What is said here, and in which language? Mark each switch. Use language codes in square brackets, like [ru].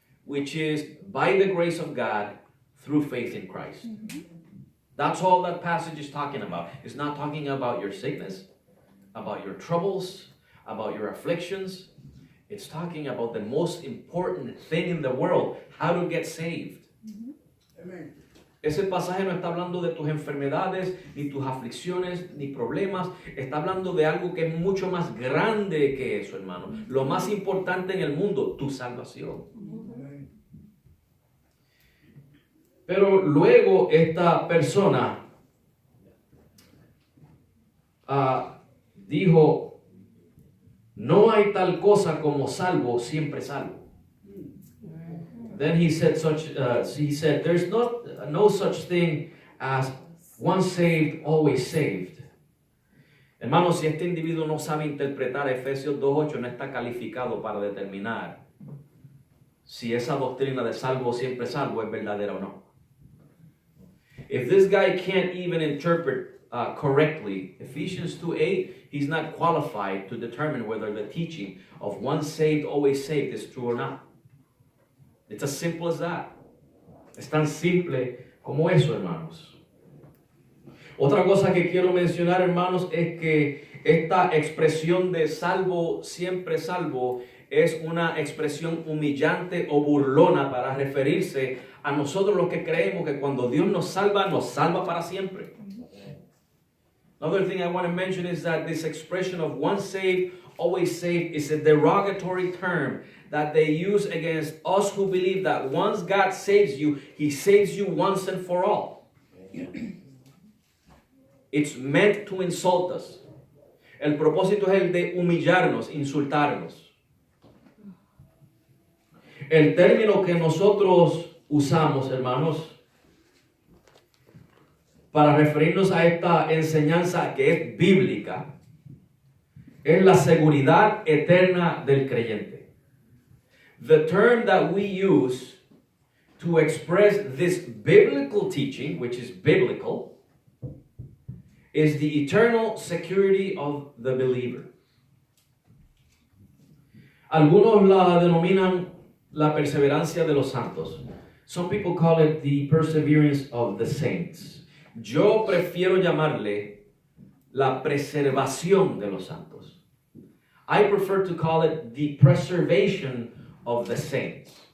[en] Which is by the grace of God through faith in Christ. Mm-hmm. That's all that passage is talking about. It's not talking about your sickness, about your troubles, about your afflictions. It's talking about the most important thing in the world, how to get saved. Mm-hmm. Amen. [es] Ese pasaje no está hablando de tus enfermedades, ni tus aflicciones, ni problemas. Está hablando de algo que es mucho más grande que eso, hermano. Lo más importante en el mundo, tu salvación. Pero luego esta persona dijo, no hay tal cosa como salvo, siempre salvo. [en] Then he said there's no such thing as once saved, always saved. [es] Hermanos, si este individuo no sabe interpretar Efesios 2:8, no está calificado para determinar si esa doctrina de salvo, siempre salvo es verdadera o no. [en] If this guy can't even interpret correctly Ephesians 2:8, he's not qualified to determine whether the teaching of once saved, always saved is true or not. It's as simple as that. [es] Es tan simple como eso, hermanos. Otra cosa que quiero mencionar, hermanos, es que esta expresión de salvo, siempre salvo, es una expresión humillante o burlona para referirse a nosotros los que creemos que cuando Dios nos salva para siempre. [en] Another thing I want to mention is that this expression of once saved, always saved is a derogatory term that they use against us who believe that once God saves you, He saves you once and for all. It's meant to insult us. [es] El propósito es el de humillarnos, insultarnos. El término que nosotros usamos, hermanos, para referirnos a esta enseñanza que es bíblica, es la seguridad eterna del creyente. [en] The term that we use to express this biblical teaching, which is biblical, is the eternal security of the believer. [es] Algunos la denominan la perseverancia de los santos. [en] Some people call it the perseverance of the saints. [es] Yo prefiero llamarle la preservación de los santos. [en] I prefer to call it the preservation of the saints.